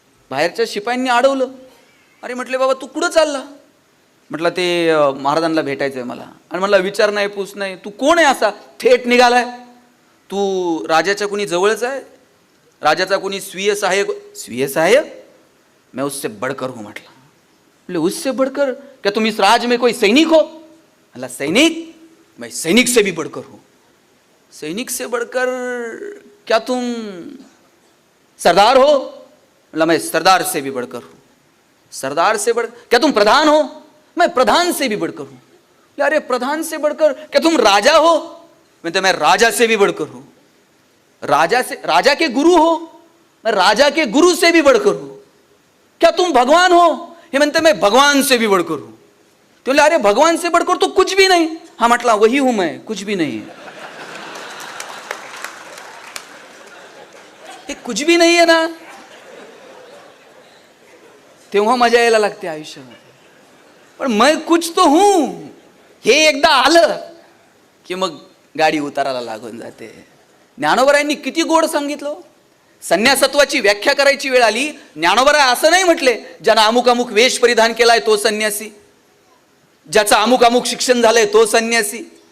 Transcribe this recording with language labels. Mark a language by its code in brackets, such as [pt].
[mr] बाहेरच्या शिपायांनी अडवलं. अरे म्हटले बाबा तू कुठं चालला? म्हटलं ते महाराजांना भेटायचं आहे मला. आणि म्हटलं विचार नाही पूस नाही, तू कोण आहे असा थेट निघालाय? तू राजाच्या कुणी जवळच आहे? राजाचा कुणी स्वीय सहायक? [hi] मैं उससे बढ़कर हूँ. [mr] म्हटलं [hi] बोले उससे बढ़कर क्या तुम इस राज में कोई सैनिक हो? [mr] म्हटलं [hi] सैनिक? मैं सैनिक से भी बढ़कर हूँ. सैनिक से बढ़कर क्या तुम सरदार हो? मतलब मैं सरदार से भी बढ़कर हूँ. सरदार से बढ़ क्या तुम प्रधान हो? मैं प्रधान से भी बढ़कर हूँ. अरे प्रधान से बढ़कर क्या तुम राजा हो? मैं राजा से भी बढ़कर हूँ. राजा के गुरु हो? मैं राजा के गुरु से भी बढ़कर हूँ. क्या तुम भगवान हो? [mr] हे म्हणते [hi] मैं भगवान से भी बढ़कर हूँ. तो बोले अरे भगवान से बढ़कर तो कुछ भी नहीं. हाँ [mr] म्हटला [hi] वही हूं मैं, कुछ भी नहीं. [mr] हे [hi] कुछ भी नहीं है ना, [mr] तेव्हा मजा यायला लागते आयुष्यामध्ये. पण [hi] मैं कुछ तो हूं [mr] हे एकदा आलं की मग गाडी उताराला लागून जाते. ज्ञानोबरायांनी किती गोड सांगितलं. संन्यासत्वाची व्याख्या करायची वेळ आली, ज्ञानोबराय असं नाही म्हटले ज्यानं अमुक अमुक वेश परिधान केलाय तो संन्यासी, ज्याचं अमुक अमुक शिक्षण झालंय तो संन्यासी.